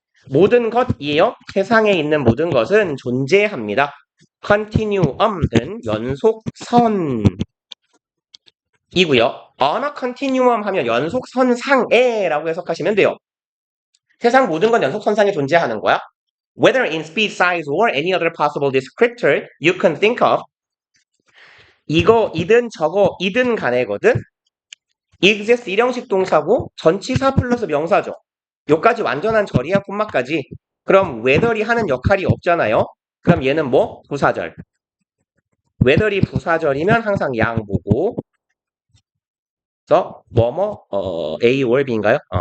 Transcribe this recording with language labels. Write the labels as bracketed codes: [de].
[ko] 모든 것이에요. 세상에 있는 모든 것은 존재합니다. continuum은 연속선이고요. on a continuum 하면 연속선상에라고 해석하시면 돼요. 세상 모든 건 연속선상에 존재하는 거야. [en] Whether in speed, size, or any other possible descriptor you can think of. [ko] 이거, 이든 저거, 이든 간에거든. exist 일형식 동사고 전치사 플러스 명사죠. 요까지 완전한 절이야 콤마까지. 그럼 whether이 하는 역할이 없잖아요. 그럼 얘는 뭐? 부사절. whether이 부사절이면 항상 양보고 그래서 뭐뭐 A or B인가요?